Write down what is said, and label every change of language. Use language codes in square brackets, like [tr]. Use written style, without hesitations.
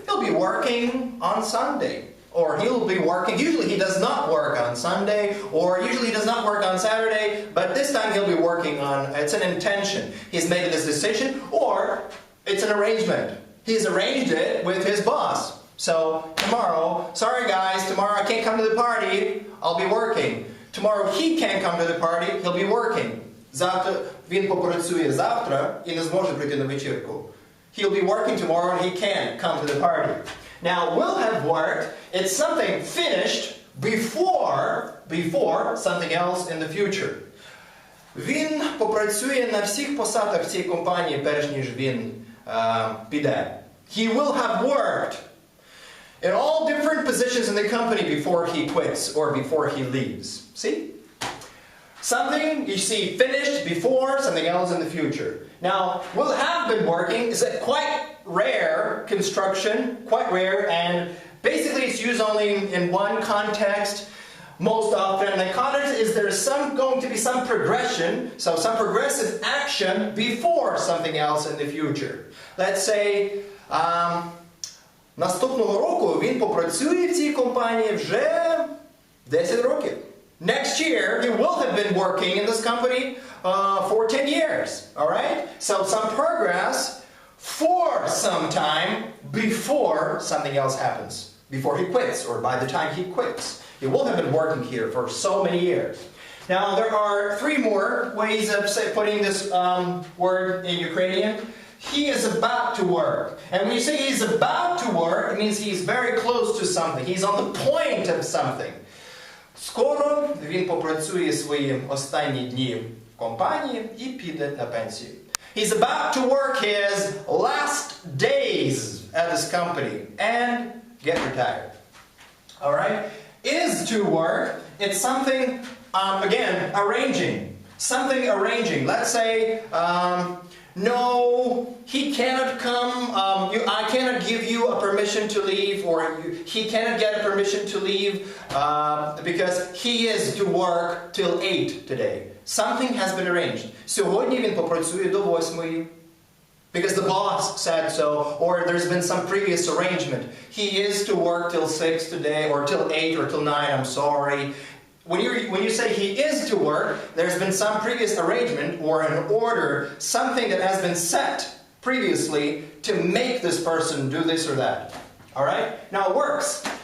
[en] He'll be working on Sunday. Or he'll be working, usually he does not work on Sunday, or usually he does not work on Saturday, but this time he'll be working on, it's an intention. He's made this decision, or it's an arrangement. He's arranged it with his boss. So, tomorrow, sorry guys, tomorrow I can't come to the party, I'll be working. Tomorrow he can't come to the party, he'll be working. [uk] Завтра він попрацює завтра і не зможе прийти на вечірку. [en] He'll be working tomorrow and he can't come to the party. Now, will have worked, it's something finished before something else in the future. [uk] Він попрацює на всіх посадах в цій компанії, перш ніж він піде. [en] He will have worked in all different positions in the company before he quits or before he leaves. See? Something, you see, finished before, something else in the future. Now, will have been working is a quite rare construction, quite rare, and basically it's used only in one context most often. And the context is there's going to be some progression, so some progressive action before something else in the future. Let's say, [uk] наступного року він попрацює в цій компанії вже 10 років. [en] Next year, he will have been working in this company for 10 years. All right? So some progress for some time before something else happens. Before he quits, or by the time he quits. He will have been working here for so many years. Now, there are 3 more ways of putting this word in Ukrainian. He is about to work. And when you say he's about to work, it means he's very close to something. He's on the point of something. [uk] Скоро він попрацює свої останні дні в компанії і піде на пенсію. [en] He's about to work his last days at this company and get retired. Alright? Is to work, it's something, again, arranging. Something arranging. Let's say, no, he cannot come, I cannot give you a permission to leave, or he cannot get a permission to leave because he is to work till 8 today. Something has been arranged. [uk] Сьогодні він попрацює до 8. [en] Because the boss said so, or there's been some previous arrangement. He is to work till 6 today, or till 8, or till 9, I'm sorry. When you say he is to work, there's been some previous arrangement or an order, something that has been set previously to make this person do this or that. Alright? Now works.